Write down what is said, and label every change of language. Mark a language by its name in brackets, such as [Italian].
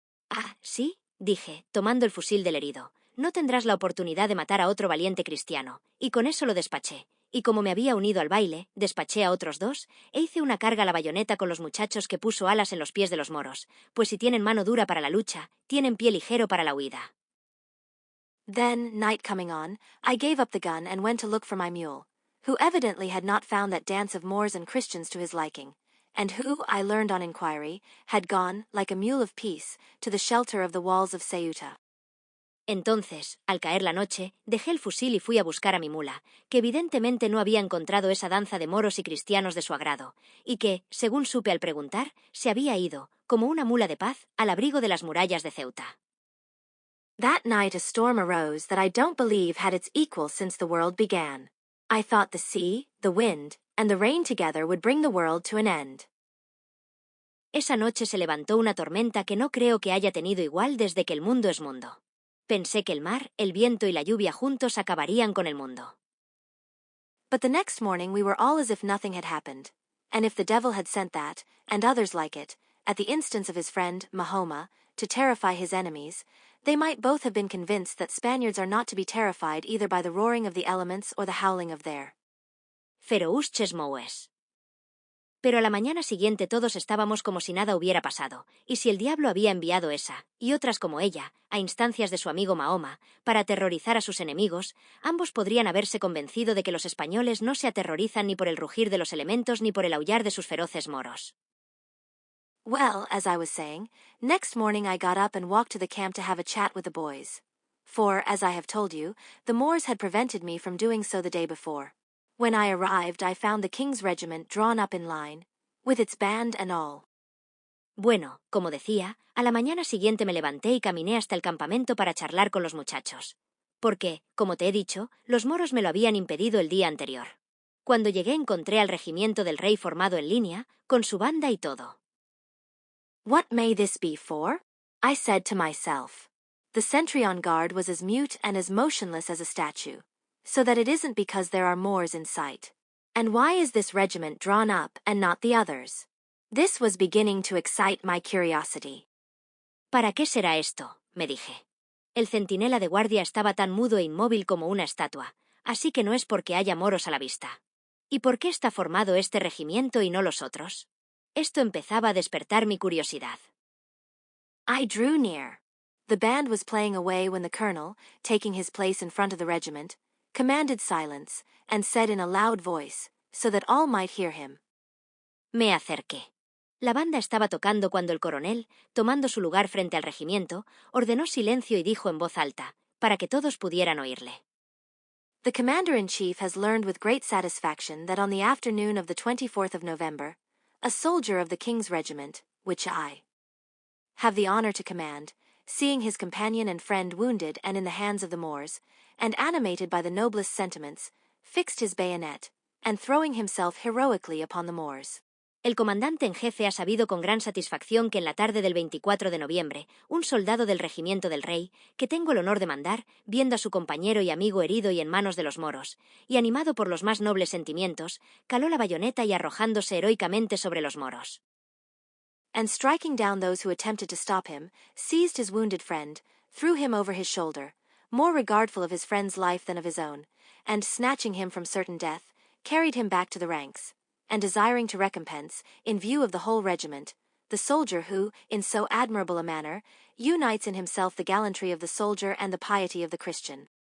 [Spanish] «Ah, ¿sí?», dije, tomando el fusil del herido. «No tendrás la oportunidad de matar a otro valiente cristiano», y con eso lo despaché, y como me había unido al baile, despaché a otros 2, e hice una carga a la bayoneta con los muchachos que puso alas en los pies de los moros, pues si tienen mano dura para la lucha, tienen pie ligero para la huida. [English] Then, night coming on, I gave up the gun and went to look for my mule, who evidently had not found that dance of Moors and Christians to his liking, and who, I learned on inquiry, had gone, like a mule of peace, to the shelter of the walls of Ceuta. [Spanish] Entonces, al caer la noche, dejé el fusil y fui a buscar a mi mula, que evidentemente no había encontrado esa danza de moros y cristianos de su agrado, y que, según supe al preguntar, se había ido, como una mula de paz, al abrigo de las murallas de Ceuta. [English] That night a storm arose that I don't believe had its equal since the world began. I thought the sea, the wind, and the rain together would bring the world to an end. [Spanish] Esa noche se levantó una tormenta que no creo que haya tenido igual desde que el mundo es mundo. Pensé que el mar, el viento y la lluvia juntos acabarían con el mundo. [English] But the next morning we were all as if nothing had happened. And if the devil had sent that, and others like it, at the instance of his friend, Mahoma, to terrify his enemies, they might both have been convinced that Spaniards are not to be terrified either by the roaring of the elements or the howling of their Ferousches moues. [Spanish] Pero a la mañana siguiente todos estábamos como si nada hubiera pasado, y si el diablo había enviado esa, y otras como ella, a instancias de su amigo Mahoma, para aterrorizar a sus enemigos, ambos podrían haberse convencido de que los españoles no se aterrorizan ni por el rugir de los elementos ni por el aullar de sus feroces moros. [English] Well, as I was saying, next morning I got up and walked to the camp to have a chat with the boys. For, as I have told you, the Moors had prevented me from doing so the day before. When I arrived, I found the King's regiment drawn up in line, with its band and all. [Spanish] Bueno, como decía, a la mañana siguiente me levanté y caminé hasta el campamento para charlar con los muchachos. Porque, como te he dicho, los moros me lo habían impedido el día anterior. Cuando llegué encontré al regimiento del rey formado en línea, con su banda y todo. [English] What may this be for? I said to myself. The sentry on guard was as mute and as motionless as a statue, so that it isn't because there are Moors in sight. And why is this regiment drawn up and not the others? This was beginning to excite my curiosity. [Spanish] ¿Para qué será esto?, me dije. El centinela de guardia estaba tan mudo e inmóvil como una estatua, así que no es porque haya moros a la vista. ¿Y por qué está formado este regimiento y no los otros? Esto empezaba a despertar mi curiosidad. [English] I drew near. The band was playing away when the colonel, taking his place in front of the regiment, commanded silence, and said in a loud voice, so that all might hear him. [Spanish] Me acerqué. La banda estaba tocando cuando el coronel, tomando su lugar frente al regimiento, ordenó silencio y dijo en voz alta, para que todos pudieran oírle. [English] The commander-in-chief has learned with great satisfaction that on the afternoon of the 24th of November, a soldier of the King's regiment, which I have the honor to command, seeing his companion and friend wounded and in the hands of the Moors, and animated by the noblest sentiments, fixed his bayonet, and throwing himself heroically upon the Moors. [Spanish] El comandante en jefe ha sabido con gran satisfacción que en la tarde del 24 de noviembre, un soldado del regimiento del rey, que tengo el honor de mandar, viendo a su compañero y amigo herido y en manos de los moros, y animado por los más nobles sentimientos, caló la bayoneta y arrojándose heroicamente sobre los moros. [English] And striking down those who attempted to stop him, seized his wounded friend, threw him over his shoulder, more regardful of his friend's life than of his own, and snatching him from certain death, carried him back to the ranks. And desiring to recompense, in view of the whole regiment, the soldier who, in so admirable a manner, unites in himself the gallantry of the soldier and the piety of the Christian.